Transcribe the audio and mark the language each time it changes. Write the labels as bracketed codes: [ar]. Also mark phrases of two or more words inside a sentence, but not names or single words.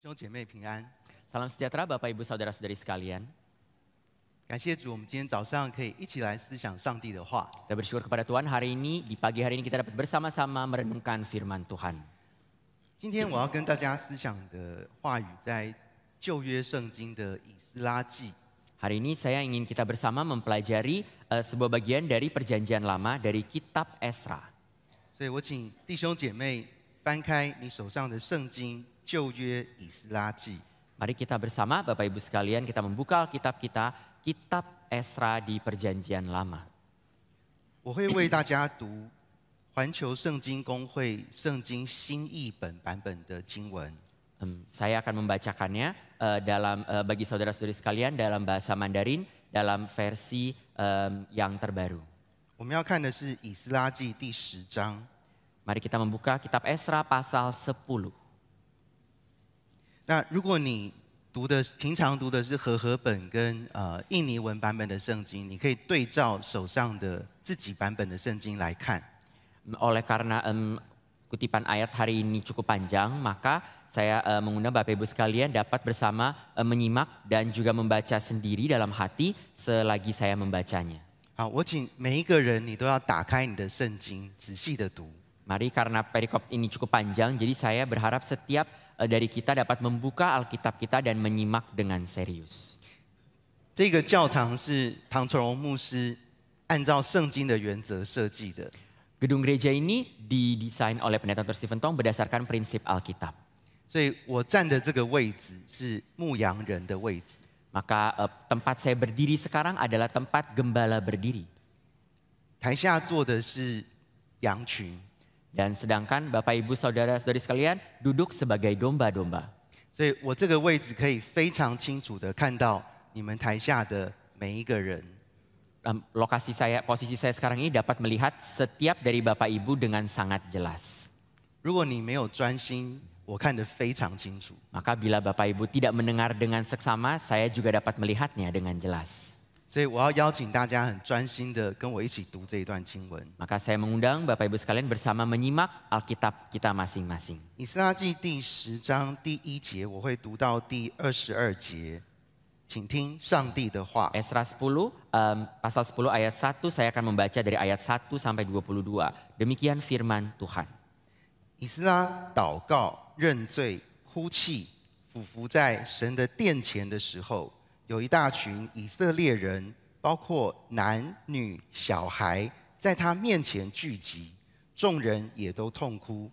[zh] 兄姐妹平安， [id] Salam sejahtera Bapak Ibu Saudara-saudari sekalian. [zh] 感谢主，我们今天早上可以一起来思想上帝的话。 [id] Kita bersyukur kepada Tuhan di pagi hari ini kita dapat bersama-sama merenungkan firman Tuhan. [zh] 今天我要跟大家思想的话语在旧约圣经的以斯拉记。 [id] Hari ini saya ingin kita bersama mempelajari sebuah bagian dari perjanjian lama dari kitab Esra. [zh] 所以我请弟兄姐妹翻开你手上的圣经旧约以斯拉记。 [id] Mari kita bersama Bapak Ibu sekalian kita membuka Alkitab kita, kitab Esra di perjanjian lama. [zh] 我会为大家读环球圣经公会圣经新译本版本的经文。 [id] Saya akan membacakannya bagi saudara-saudari sekalian dalam bahasa Mandarin dalam versi yang terbaru. [zh] 我们要看的是以斯拉记第10章。 [id] Mari kita membuka kitab Esra pasal 10. [zh] 那如果你平常读的是和合本跟印尼文版本的圣经，你可以对照手上的自己版本的圣经来看。 [id] Oleh karena kutipan ayat hari ini cukup panjang, maka saya mengundang Bapak Ibu sekalian dapat bersama menyimak dan juga membaca sendiri dalam hati selagi saya membacanya. [zh] 好，我请每一个人你都要打开你的圣经，仔细的读。 [id] Mari karena perikop ini cukup panjang, jadi saya berharap setiap dari kita dapat membuka Alkitab kita dan menyimak dengan serius. [zh] 这个教堂是唐崇荣牧师按照圣经的原则设计的。 [id] Gedung gereja ini didesain oleh Pendeta Dr. Stephen Tong berdasarkan prinsip Alkitab. [zh] 所以我站的这个位置是牧羊人的位置。 [id] Maka tempat saya berdiri sekarang adalah tempat gembala berdiri. [zh] 台下坐的是羊群。 [id] Dan sedangkan Bapak Ibu Saudara-saudari sekalian duduk sebagai domba-domba. [zh] 所以我这个位置可以非常清楚的看到你们台下的每一个人。 [id] Posisi saya sekarang ini dapat melihat setiap dari Bapak Ibu dengan sangat jelas. [zh] 如果你没有专心，我看得非常清楚。 [id] Maka bila Bapak Ibu tidak mendengar dengan seksama, saya juga dapat melihatnya dengan jelas. [zh] 所以我要邀请大家很专心的跟我一起读这一段经文。 [id] Maka saya mengundang Bapak Ibu sekalian bersama menyimak Alkitab kita masing-masing. [zh] 以斯拉记第10章第1节，我会读到第22节，请听上帝的话。 [id] Esra 10, pasal 10 ayat 1, saya akan membaca dari ayat 1 sampai 22. Demikian firman Tuhan. [zh] 以斯拉祷告、认罪、哭泣、俯伏在神的殿前的时候，有一大群以色列人，包括男女小孩，在他面前聚集，众人也都痛哭。